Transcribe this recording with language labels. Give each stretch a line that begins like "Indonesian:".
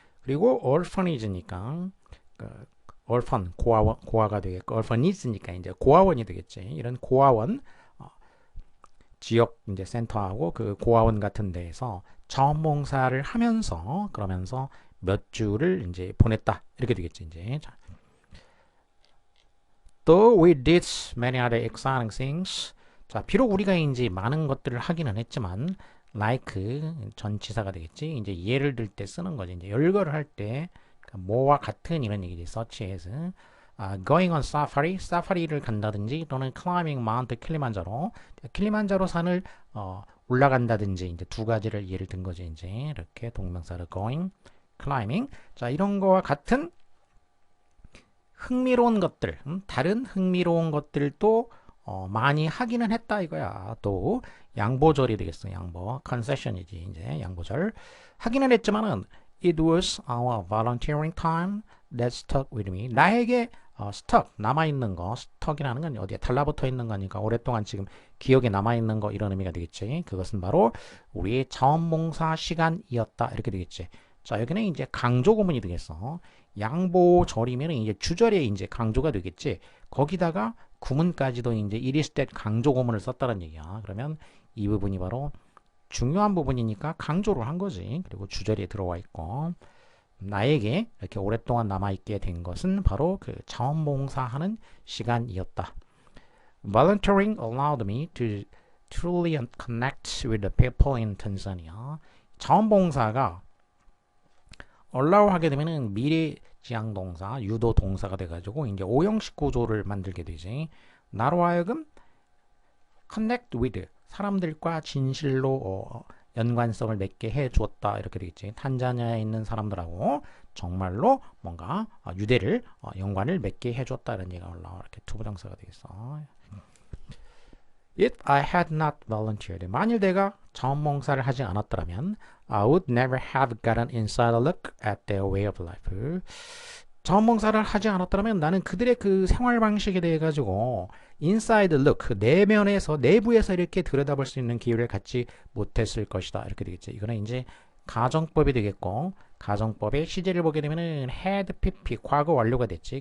Korean: 그리고 orphanage니까 그 orphan 고아가 되겠고, orphanage니까 이제 고아원이 되겠지. 이런 고아원 지역 이제 센터하고 그 고아원 같은 데에서 자원봉사를 하면서 그러면서 몇 주를 이제 보냈다 이렇게 되겠지 이제. 자.
English: Though we did many other exciting things.
Korean: 자, 비록 우리가 이제 많은 것들을 하기는 했지만, like 전치사가 되겠지. 이제 예를 들 때 쓰는 거지. 이제 열거를 할 때 뭐와 같은 이런 얘기지.
English: such as going on safari,
Korean: 사파리를 간다든지 또는
English: climbing Mount
Korean: 킬리만자로, 킬리만자로 산을 올라간다든지 이제 두 가지를 예를 든 거지. 이제 이렇게 동명사를 going, climbing. 자, 이런 거와 같은 흥미로운 것들, 다른 흥미로운 것들도 많이 하기는 했다 이거야. 또 양보절이 되겠어. 양보, concession이지 이제 양보절. 하기는 했지만은
English: it was our volunteering time that stuck with me.
Korean: 나에게 stuck 남아있는 거, stuck이라는 건 어디에 달라붙어 있는 거니까 오랫동안 지금 기억에 남아있는 거 이런 의미가 되겠지. 그것은 바로 우리의 자원봉사 시간이었다 이렇게 되겠지. 자, 여기는 이제 강조 구문이 되겠어. 양보절이면 이제 주절에 이제 강조가 되겠지. 거기다가 구문까지도 이제
English: it is that
Korean: 강조 구문을 썼다는 얘기야. 그러면 이 부분이 바로 중요한 부분이니까 강조를 한 거지. 그리고 주절에 들어와 있고, 나에게 이렇게 오랫동안 남아있게 된 것은 바로 그 자원봉사하는 시간이었다.
English: Volunteering allowed me to truly connect with the people in Tanzania.
Korean: 자원봉사가 allow 하게 되면은 미래지향 동사, 유도 동사가 돼가지고 이제 오형식 구조를 만들게 되지. 나로 하여금
English: connect with
Korean: 사람들과 진실로 연관성을 맺게 해주었다 이렇게 되겠지. 탄자니아에 있는 사람들하고 정말로 뭔가 유대를 연관을 맺게 해줬다는 얘기가 올라와. 이렇게 투부정사가 되겠어.
English: If I had not volunteered,
Korean: 만일 내가 자원봉사를 하지 않았더라면
English: I would never have gotten inside a look at their way of life.
Korean: 자원봉사를 하지 않았더라면 나는 그들의 그 생활 방식에 대해 가지고
English: inside look,
Korean: 내면에서 내부에서 이렇게 들여다볼 수 있는 기회를 갖지 못했을 것이다 이렇게 되겠지. 이거는 이제 가정법이 되겠고, 가정법의 시제를 보게 되면은
English: had pp
Korean: 과거 완료가 됐지.